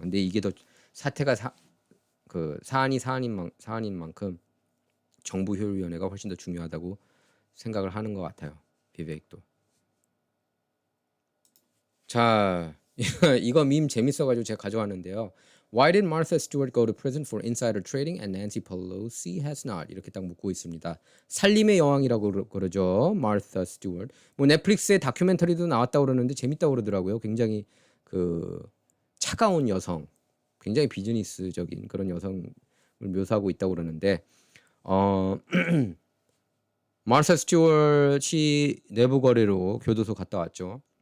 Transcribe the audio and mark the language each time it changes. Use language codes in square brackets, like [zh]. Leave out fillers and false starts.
[ko] 근데 이게 더 사태가 사안인 만큼 정부 효율위원회가 훨씬 더 중요하다고 생각을 하는 것 같아요. 비베익도. 자, 이거 밈 재밌어가지고 제가 가져왔는데요. [en] Why did Martha Stewart go to prison for insider trading and Nancy Pelosi has not? [ko] 이렇게 딱 묻고 있습니다. 살림의 여왕이라고 그러죠. [en] Martha Stewart. [ko] 뭐 넷플릭스에 다큐멘터리도 나왔다고 그러는데 재밌다고 그러더라고요. 굉장히 그 차가운 여성, 굉장히 비즈니스적인 그런 여성을 묘사하고 있다고 그러는데 마르사 스튜어트이 내부 거래로 교도소 갔다 왔죠.